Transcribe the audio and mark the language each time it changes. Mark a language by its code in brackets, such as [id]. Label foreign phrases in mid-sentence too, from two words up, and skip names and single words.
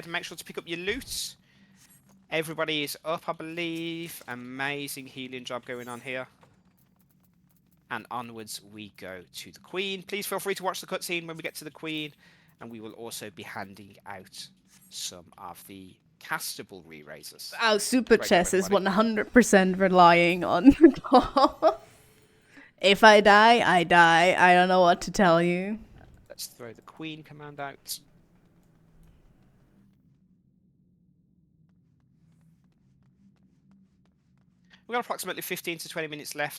[en] Make sure to pick up your loot. Everybody is up, I believe. Amazing healing job going on here. And onwards we go to the Queen. Please feel free to watch the cutscene when we get to the Queen. And we will also be handing out some of the castable re-raisers. Our super Great job, chess is everybody. 100% relying on If I die, I die. I don't know what to tell you. Let's throw the Queen command out. We've got approximately 15 to 20 minutes left.